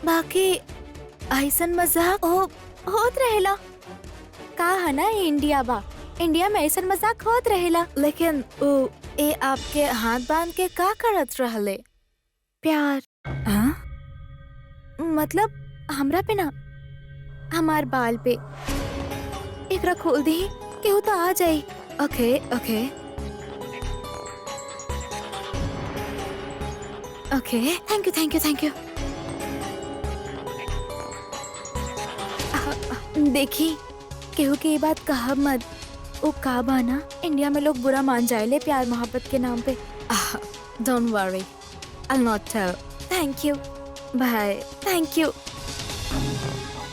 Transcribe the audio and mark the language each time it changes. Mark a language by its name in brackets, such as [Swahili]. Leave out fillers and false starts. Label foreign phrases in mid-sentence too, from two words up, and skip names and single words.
[Bhojpuri] बाकी ऐसन मजाक होत रहेला का है ना, इंडिया बा, इंडिया में ऐसन मजाक होत रहेला। लेकिन ए आपके हाथ बांध के का करत रहले? प्यार? हाँ मतलब हमरा पे ना, हमार बाल पे। एकरा खोल दी, केहू तो आ जाई। [English] OK OK OK, thank you thank you thank you. [Bhojpuri] देखी केहू की ये बात कहा मत, वो का बाना इंडिया में लोग बुरा मान जाए प्यार मोहब्बत के नाम पे। [English] Don't worry, I will not tell. Thank you, bye. Thank you.